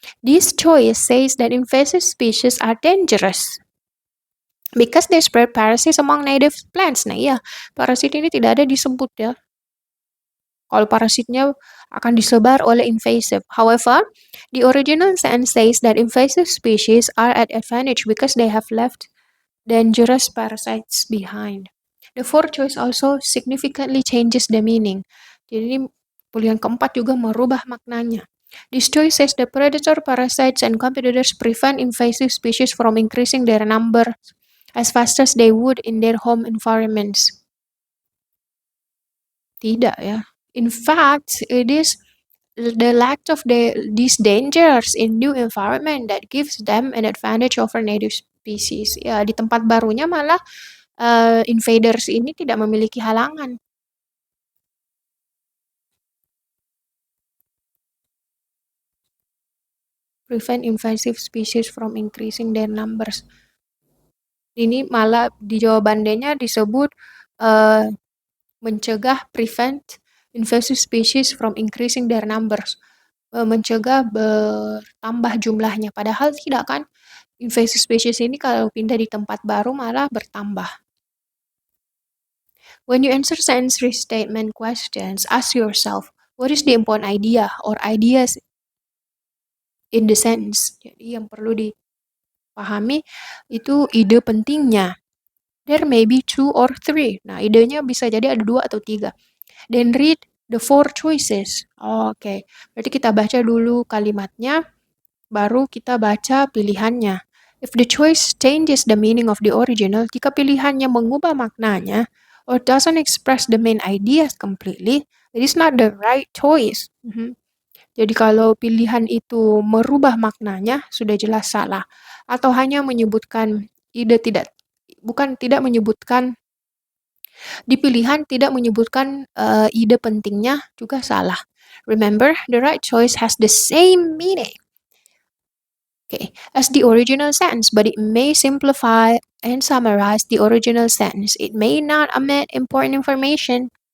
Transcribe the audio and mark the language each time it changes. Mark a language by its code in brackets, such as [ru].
[en] This choice says that invasive species are dangerous because they spread parasites among native plants. [id] Nah iya, parasit ini tidak ada disebut ya. Kalau parasitnya akan disebar oleh invasive. [en] However, the original sentence says that invasive species are at advantage because they have left dangerous parasites behind. The fourth choice also significantly changes the meaning. [id] Jadi ini pilihan keempat juga merubah maknanya. [en] This choice says the predator, parasites, and competitors prevent invasive species from increasing their number as fast as they would in their home environments. [id] Tidak ya. [en] In fact, it is the lack of these dangers in new environment that gives them an advantage over native species. [id] Ya, di tempat barunya malah invaders ini tidak memiliki halangan. [en] Prevent invasive species from increasing their numbers. [id] Ini malah di jawaban D-nya disebut mencegah, [en] prevent invasive species from increasing their numbers. [id] Mencegah bertambah jumlahnya. Padahal tidak kan, invasive species ini kalau pindah di tempat baru malah bertambah. [en] When you answer sentence restatement questions, ask yourself, what is the important idea or ideas in the sentence? [id] Jadi yang perlu dipahami itu ide pentingnya. [en] There may be 2 or 3. [id] Nah, idenya bisa jadi ada 2 atau 3. [en] Then read the 4 choices. [id] Oke, berarti kita baca dulu kalimatnya, baru kita baca pilihannya. [en] If the choice changes the meaning of the original, [id] jika pilihannya mengubah maknanya, [en] or doesn't express the main ideas completely, it is not the right choice. [id] Jadi kalau pilihan itu merubah maknanya, sudah jelas salah. Atau hanya menyebutkan tidak menyebutkan di pilihan tidak menyebutkan ide pentingnya juga salah. [en] Remember, the right choice has the same meaning Okay, as the original sentence, but it may simplify and summarize the original sentence. It may not omit important information.